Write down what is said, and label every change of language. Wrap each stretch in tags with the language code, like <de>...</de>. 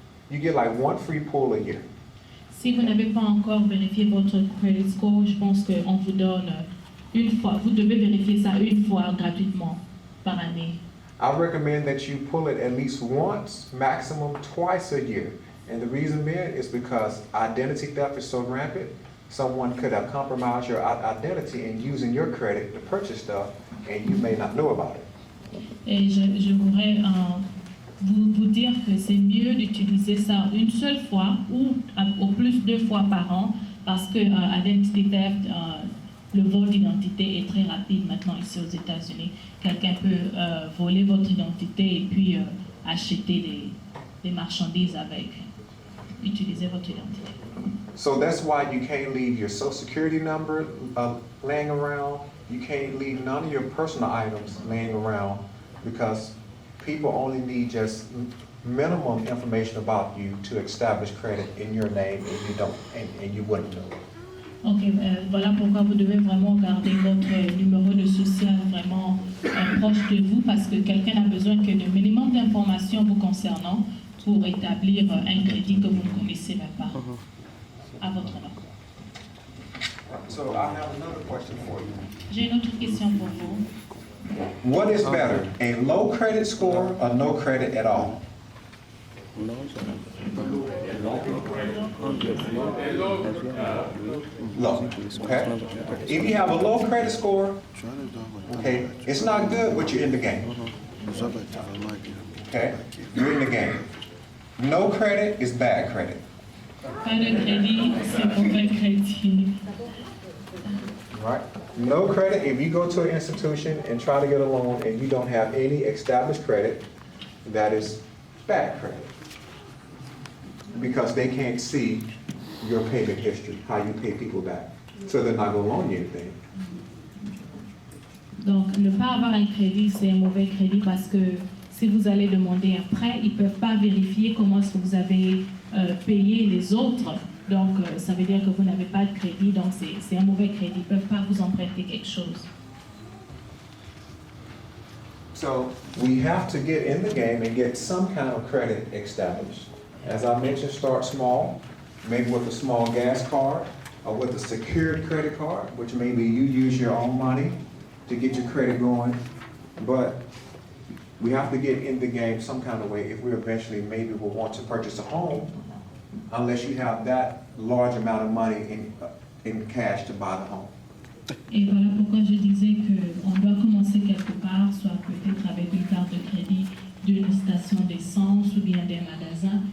<en>You get like one free pull a year.</en> <fr>Si vous n'avez pas encore vérifié votre credit score, je pense qu'on vous donne une fois, vous devez vérifier ça une fois gratuitement par année.</fr> <en>I recommend that you pull it at least once, maximum twice a year. And the reason being is because identity theft is so rampant, someone could have compromised your identity in using your credit to purchase stuff, and you may not know about it.</en> <fr>Et je voudrais vous dire que c'est mieux d'utiliser ça une seule fois ou au plus 2 fois par an parce que</fr> <en>identity theft,</en> <fr>le vol d'identité est très rapide maintenant ici aux États-Unis. Quelqu'un peut voler votre identité et puis acheter des marchandises avec. Utiliser votre identité.</fr> <en>So that's why you can't leave your social security number laying around. You can't leave none of your personal items laying around because people only need just minimum information about you to establish credit in your name, and you wouldn't know.</en> <fr>Ok, voilà pourquoi vous devez vraiment garder votre numéro de social vraiment proche de vous parce que quelqu'un a besoin que de minimum d'informations vous concernant pour établir un crédit que vous ne connaissez même pas à votre nom.</fr> <en>So I have another question for you.</en> <fr>J'ai une autre question pour vous.</fr> <en>What is better, a low credit score or no credit at all? Low, okay? If you have a low credit score, okay, it's not good, but you're in the game. Okay, you're in the game. No credit is bad credit.</en> <fr>Pas de crédit, c'est mauvais crédit.</fr> <en>Right? No credit, if you go to an institution and try to get a loan and you don't have any established credit, that is bad credit. Because they can't see your payment history, how you pay people back. So they're not going to loan you anything.</en> <fr>Donc, ne pas avoir un crédit, c'est un mauvais crédit parce que si vous allez demander un prêt, ils ne peuvent pas vérifier comment est-ce que vous avez payé les autres. Donc, ça veut dire que vous n'avez pas de crédit, donc c'est un mauvais crédit. Ils ne peuvent pas vous emprunter quelque chose.</fr> <en>So we have to get in the game and get some kind of credit established. As I mentioned, start small, maybe with a small gas card or with a secured credit card, which maybe you use your own money to get your credit going. But we have to get in the game some kind of way if we eventually maybe will want to purchase a home, unless you have that large amount of money in cash to buy the home.</en> <fr>Et voilà pourquoi je disais qu'on doit commencer quelque part, soit peut-être avec une carte de crédit d'une station d'essence ou bien des magasins.</fr>